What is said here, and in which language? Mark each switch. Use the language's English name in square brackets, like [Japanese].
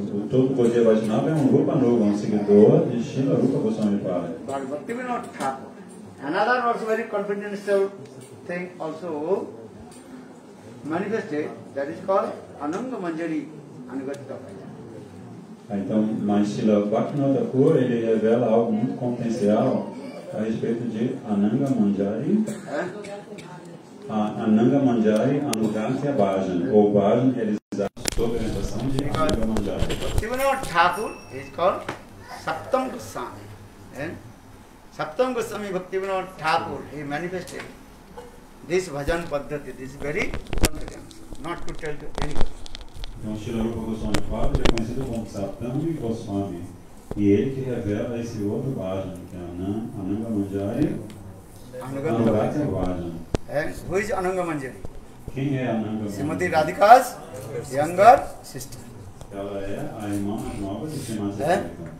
[Portuguese] Todo o Gaudiya Vaishnava é um Rupa Nuga, um seguidor de Srila Rupa Goswami Pada. [English] But Bhaktivinoda Thakur, another also very confidential thing also manifested, that is called Ananga Manjari Anugatta Bhajan. [Portuguese] Então, mas Srila Bhaktivinoda Thakur, ele revela algo muito confidencial a respeito de Ananga Manjari, Ananga Manjari Anugatya Bhajan, ou Bhajan realizado sob a orientação de Ananga Manjari. [English] Bhaktivinoda Thakur is called Saptam Goswami. And Saptam Goswami Bhaktivinoda Thakur, he manifested this bhajan paddhati, this is very confident, not to tell to anybody. [Portuguese] Então, Srila Rupa Goswami Pada é conhecido como Saptam Goswami. E ele que revela esse outro bhajan, que é Ananga Manjari Anugatya Bhajan. [English] And who is Ananga Manjari? [Portuguese] Quem é Ananga [English] Srimati [Portuguese] Manjari? [English] Radhika's younger sister. [Portuguese] Ela é a irmã mais nova de Srimati Radhika.